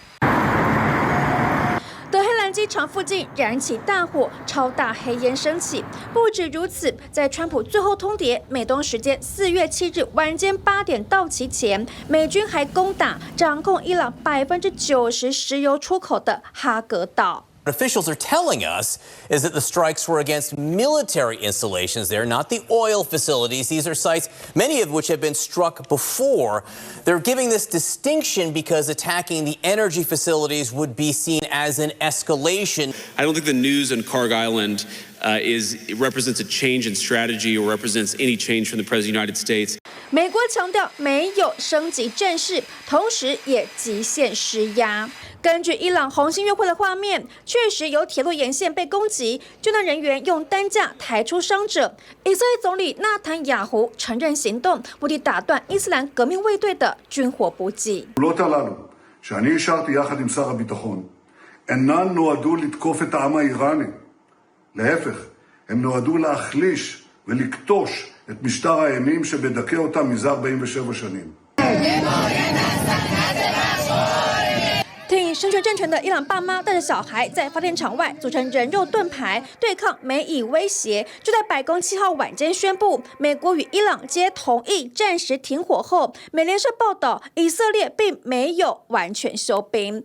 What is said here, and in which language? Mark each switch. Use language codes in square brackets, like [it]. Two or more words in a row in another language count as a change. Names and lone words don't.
[zh] 德黑蘭機場附近燃起大火，超大黑煙升起。不止如此，在川普最後通牒美東時間4月7日晚間8點到期前，美軍還攻打掌控伊朗90%石油出口的哈格島。 [en] What officials are telling us is that the strikes were against military installations there, not the oil facilities. These are sites, many of which have been struck before. They're giving this distinction because attacking the energy facilities would be seen as an escalation. I don't think the news on Karg Island represents a change in strategy or represents any change from the President of the United States. [zh] 美國強調沒有升級戰事，同時也極限施壓。根據伊朗紅星月會的畫面，確實有鐵路沿線被攻擊，救難人員用擔架抬出傷者。以色列總理納坦雅胡承認行動目的打斷伊斯蘭革命衛隊的軍火補給。 [he] שאני השארתי יחד עם שר הביטחון אינן נועדו לתקוף את העם האיראני. להפך, הם נועדו להחליש ולקטוש את משטר האימים שבדכא אותם מזה 47 שנים. [zh] 挺神权政權的伊朗爸媽帶着小孩在發電廠外組成人肉盾牌，對抗美以威脅。就在白宮7號晚間宣布，美國與伊朗皆同意暫時停火後，美聯社報道，以色列並沒有完全休兵。